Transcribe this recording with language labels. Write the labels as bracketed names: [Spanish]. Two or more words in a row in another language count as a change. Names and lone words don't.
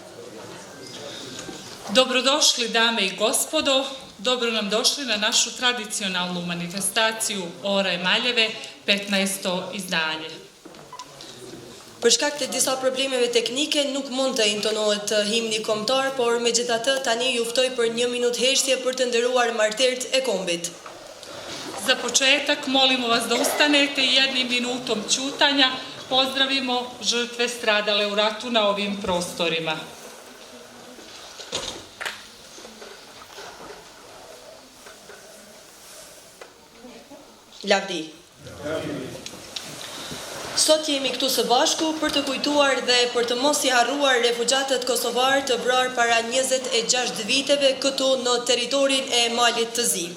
[Serbian] Dobrodošli dame i gospodo, dobro nam došli na našu tradicionalnu manifestaciju Ora e Maljeve, 15. izdanje. [Albanian] Për shkak të disa problemeve teknike nuk mund të intonohet himni kombëtar, por megjithatë tani ju ftoj për 1 minutë heshtje për të nderuar martert e kombit. [Serbian] Za početak molimo vas da ustanete i 1 minutom ćutanja pozdravimo žrtve stradale u ratu na ovim prostorima. [Albanian] Lavdi. Sot jemi këtu së bashku për të kujtuar dhe për të mos i harruar refugjatët kosovar të vrarë para 26 viteve këtu në teritorin e Malit të Zi.